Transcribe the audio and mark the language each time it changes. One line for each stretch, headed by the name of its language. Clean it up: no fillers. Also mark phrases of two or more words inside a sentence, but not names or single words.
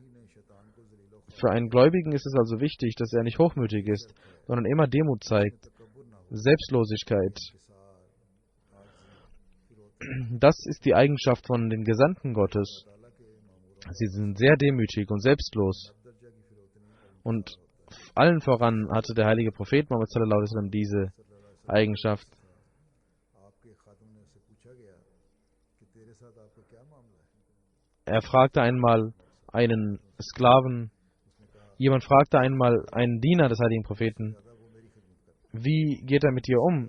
German: Für einen Gläubigen ist es also wichtig, dass er nicht hochmütig ist, sondern immer Demut zeigt, Selbstlosigkeit. Das ist die Eigenschaft von den Gesandten Gottes. Sie sind sehr demütig und selbstlos. Und allen voran hatte der heilige Prophet Muhammad
Arabic: صلى الله عليه وسلم
German: diese Eigenschaft. Er fragte einmal einen Sklaven, jemand fragte einmal einen Diener des heiligen Propheten, wie geht er mit dir um?